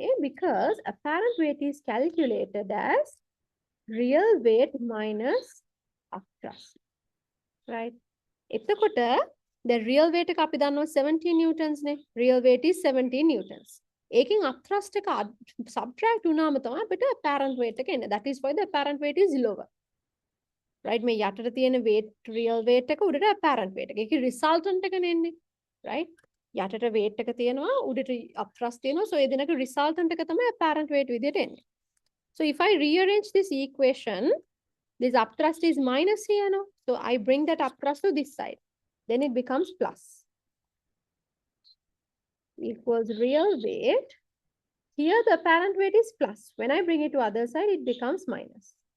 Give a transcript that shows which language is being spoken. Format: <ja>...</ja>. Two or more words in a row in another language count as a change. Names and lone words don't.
<en>Because apparent weight is calculated as real weight minus upthrust.</en> <si>Right? එතකොට</si> <en>the real weight</en> <si>එක අපි දන්නවා 17 newtons නේ.</si> <en>Real weight is 17 newtons.</en> <si>ඒකෙන් upthrust එක subtract වුණාම තමයි අපිට</si> <en>apparent weight</en> <si>එක එන්නේ.</si> <en>That is why the apparent weight is lower. Right?</en> <si>මේ යටට තියෙන weight</si> <en>real weight</en> <si>එක උඩට</si> <en>apparent weight</en> <si>එක. ඒකේ resultant එක නෙන්නේ. Right? යටට weight එක තියෙනවා උඩට upthrust තියෙනවා. So ඒ දෙනක resultant එක තමයි</si> <en>apparent weight</en> <si>විදියට එන්නේ.</si> <en>So if I rearrange this equation, this upthrust is minus here now. So I bring that upthrust to this side. Then it becomes plus. Equals real weight. Here the apparent weight is plus. When I bring it to other side, it becomes minus.</en>